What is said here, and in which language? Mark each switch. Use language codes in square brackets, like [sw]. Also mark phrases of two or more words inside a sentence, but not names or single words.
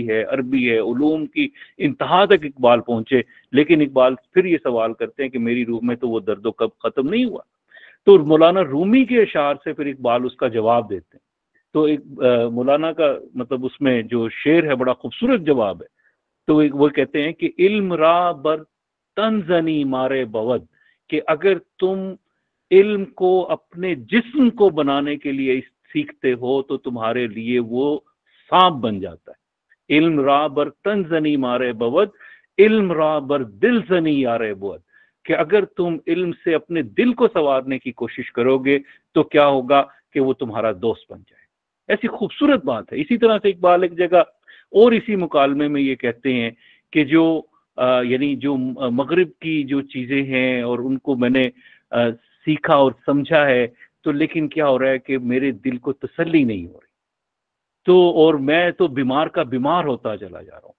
[ur] ہے، عربی ہے، علوم کی انتہا تک اقبال پہنچے، لیکن اقبال پھر یہ سوال کرتے ہیں کہ میری روح میں تو وہ درد و کرب ختم نہیں ہوا، تو مولانا رومی کے اشعار سے پھر اقبال اس کا جواب دیتے ہیں، تو ایک مولانا کا مطلب اس میں جو شعر ہے بڑا خوبصورت جواب ہے، تو وہ کہتے ہیں کہ [fa] علم را بر تنزنی مارے بود، [ur] کہ اگر تم علم کو اپنے جسم کو بنانے کے لیے سیکھتے ہو تو تمہارے لیے وہ سانپ بن جاتا ہے، [fa] علم را بر تنزنی مارے بود، علم را بر دل زنی یارے بود، [ur] کہ اگر تم علم سے اپنے دل کو سنوارنے کی کوشش کرو گے تو کیا ہوگا کہ وہ تمہارا دوست بن جائے۔ ایسی خوبصورت بات ہے۔ اسی طرح سے اقبال ایک جگہ اور اسی مکالمے میں یہ کہتے ہیں کہ جو یعنی جو مغرب کی جو چیزیں ہیں اور ان کو میں نے سیکھا اور سمجھا ہے، تو لیکن کیا ہو رہا ہے کہ میرے دل کو تسلی نہیں ہو رہی، تو اور میں تو بیمار کا بیمار ہوتا چلا جا رہا ہوں۔